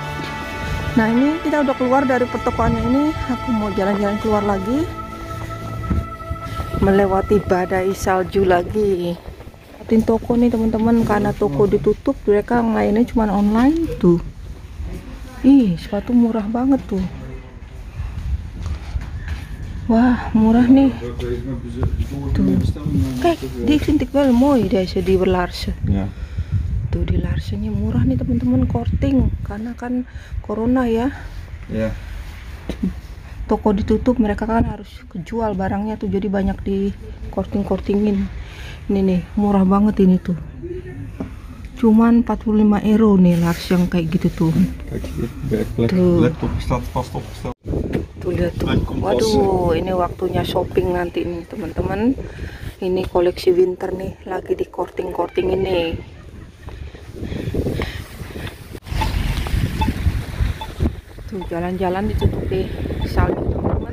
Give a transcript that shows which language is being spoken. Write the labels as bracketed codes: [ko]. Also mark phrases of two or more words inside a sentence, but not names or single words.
[id] Nah ini kita udah keluar dari pertokoannya ini, aku mau jalan-jalan keluar lagi melewati badai salju lagi. Lihatin toko nih teman-teman, karena toko ditutup mereka ngelainnya cuma online tuh. Ih sepatu murah banget tuh. Wah murah nih tuh. [nl] Kijk, die vind ik wel mooi deze die laarzen. Ja. [id] Tuh di laarzennya murah nih teman-teman, korting karena kan corona ya. [nl] Ja. [id] Toko ditutup, mereka kan harus kejual barangnya tuh, jadi banyak di korting-kortingin. Ini nih murah banget ini tuh, cuman 45 euro nih lars yang kayak gitu tuh. [nl] Kijk hier, werkplek, [id] Tuh. [nl] laptop staat vast opgesteld. [id] Tuh lihat tuh, waduh ini waktunya shopping nanti nih teman-teman. Ini koleksi winter nih lagi di korting-korting ini. Tuh jalan-jalan ditutupi salju teman-teman.